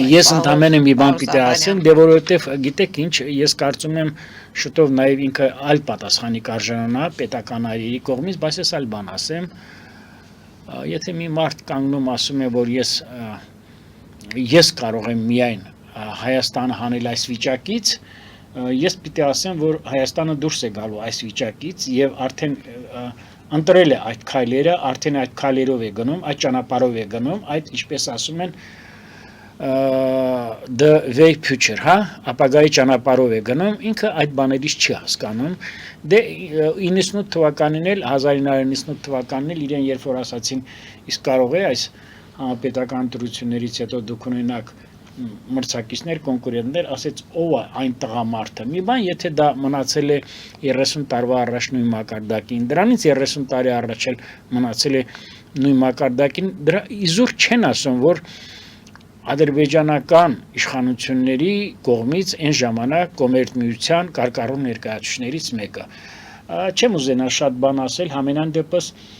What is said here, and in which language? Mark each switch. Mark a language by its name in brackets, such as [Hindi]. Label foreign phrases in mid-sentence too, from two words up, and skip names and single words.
[Armenian] Ես ընդամենը մի բան պիտի ասեմ, դե որովհետև գիտեք ինչ, ես կարծում եմ շուտով նաև ինքը այլ պատասխանի կարժանանա պետական այրերի կողմից, բայց ես այլ բան ասեմ։ Եթե մի մարդ կանգնում ասում է, որ ես կարող եմ միայն Հայաստանը հանել այս վիճակից, ես պիտի ասեմ, որ Հայաստանը դուրս է գալու այս վիճակից եւ արդեն ընտրել է այդ քայլերը, արդեն այդ քայլերով է գնում, այդ ճանապարհով է գնում, այդ ինչպես ասում են [English] the way future, [Armenian] հա, ապագայի ճանապարհով է գնում, ինքը այդ բաներից չի հասկանում։ Դե 98 թվականին էլ 1998 թվականին էլ իրեն երբ որ ասացին, իսկ կարող է այս պետական ընտրություններից հետո դուք ունենաք մրցակիցներ, կոնկուրենտներ, ասեց ով է այն տղամարդը։ Մի բան, եթե դա մնացել է 30 տարվա առաջ նույն մակարդակին, դրանից 30 տարի առաջ էլ մնացել է նույն մակարդակին, դրա իզուր չեն ասում, որ ադրբեջանական իշխանությունների կողմից այն ժամանակ կոմերտ միության կարկառուն ներկայացուցիչներից մեկը։ Չեմ ուզենա շատ բան ասել, համենայն դեպս